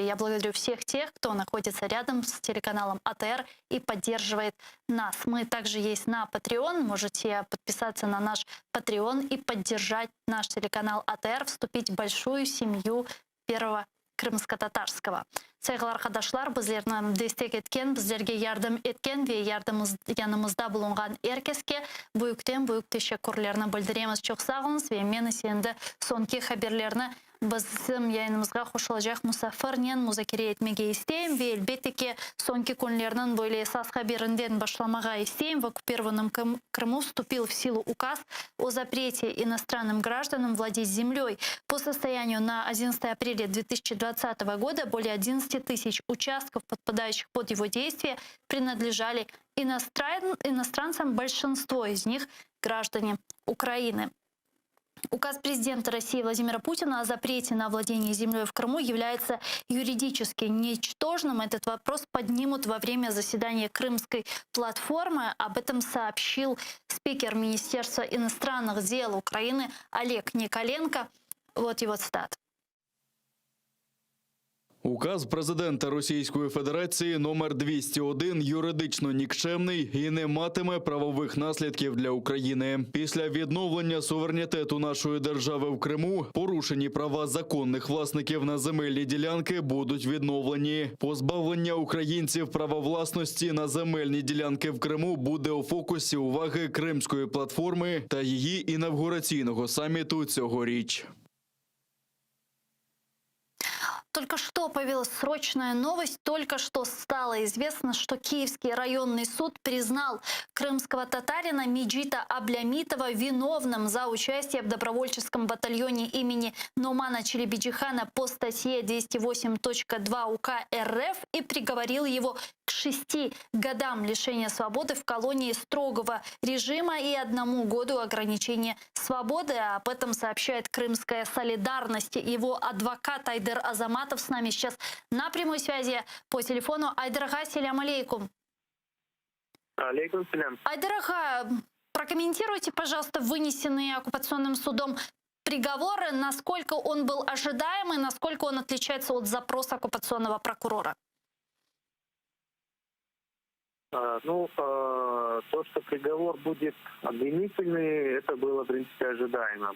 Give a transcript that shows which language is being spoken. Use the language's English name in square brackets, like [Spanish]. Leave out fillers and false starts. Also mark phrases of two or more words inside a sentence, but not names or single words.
[Russian] Я благодарю всех тех, кто находится рядом с телеканалом АТР и поддерживает нас. Мы также есть на Patreon. Можете подписаться на наш Patreon и поддержать наш телеканал АТР, вступить в большую семью Первого крымско-татарского. [Crimean Tatar] Сайгылар кадашлар, bizlerni destek etken, bizlerge yardım etken ve yanımızda bulungan herkesке büyükten büyük teşekkürlerini bildiremiz. Çok sağ olunuz ve men endi sonki haberlerini bizim yayınımızga qoşulacak musafirnen muzakere etmege isteyim ve elbette ki sonki günlerinin böyle esas haberinden başlamaga isteyim. [Russian] В оккупированном Крыму вступил в силу указ о запрете иностранным гражданам владеть землей. По состоянию на 11 апреля 2020 года более 11 тысяч участков, подпадающих под его действие, принадлежали иностранцам, большинство из них граждане Украины. Указ президента России Владимира Путина о запрете на владение землей в Крыму является юридически ничтожным. Этот вопрос поднимут во время заседания Крымской платформы. Об этом сообщил спикер Министерства иностранных дел Украины Олег Николенко. Вот его цитата. [Ukrainian] Указ президента Російської Федерації номер 201 юридично нікчемний і не матиме правових наслідків для України. Після відновлення суверенітету нашої держави в Криму порушені права законних власників на земельні ділянки будуть відновлені. Позбавлення українців права власності на земельні ділянки в Криму буде у фокусі уваги Кримської платформи та її інавгураційного саміту цьогоріч. [Russian] Только что появилась срочная новость. Только что стало известно, что Киевский районный суд признал крымского татарина Меджита Аблямитова виновным за участие в добровольческом батальоне имени Нумана Челебиджихана по статье 208.2 УК РФ и приговорил его к 6 годам лишения свободы в колонии строгого режима и 1 году ограничения свободы. Об этом сообщает Крымская солидарность. Его адвокат Айдер Азаматов с нами сейчас на прямой связи по телефону. [Crimean Tatar] Айдерга, селям алейкум. Алейкум селям. Айдерга, [Russian] прокомментируйте, пожалуйста, вынесенные оккупационным судом приговоры, насколько он был ожидаемый, насколько он отличается от запроса оккупационного прокурора. То, что приговор будет обвинительный, это было, в принципе, ожидаемо,